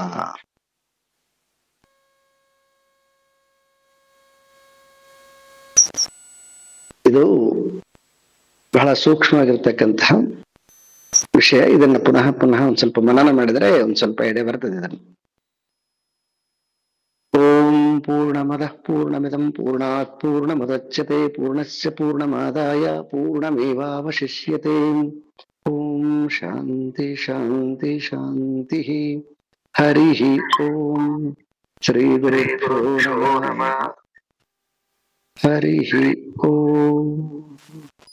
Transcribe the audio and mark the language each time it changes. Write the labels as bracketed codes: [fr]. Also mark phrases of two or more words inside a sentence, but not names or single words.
[kn] ಇದು ಬಹಳ ಸೂಕ್ಷ್ಮವಾಗಿರ್ತಕ್ಕಂತಹ ವಿಷಯ. ಇದನ್ನ ಪುನಃ ಒಂದ್ ಸ್ವಲ್ಪ ಮನನ ಮಾಡಿದ್ರೆ ಒಂದ್ ಸ್ವಲ್ಪ ಎಡೆ ಬರ್ತದೆ ಇದನ್ನು. [sa] ಓಂ ಪೂರ್ಣಮದಃ ಪೂರ್ಣಮಿದಂ ಪೂರ್ಣಾತ್ ಪೂರ್ಣಮುದಚ್ಯತೆ ಪೂರ್ಣಸ್ಯ ಪೂರ್ಣಮಾದಾಯ ಪೂರ್ಣಮೇವಾವಶಿಷ್ಯತೆ. ಓಂ ಶಾಂತಿ ಶಾಂತಿ ಶಾಂತಿ. ಹರಿ ಓಂ ಶ್ರೀ ಗುರುಭ್ಯೋ ನಮಃ ಹರಿ ಓಂ.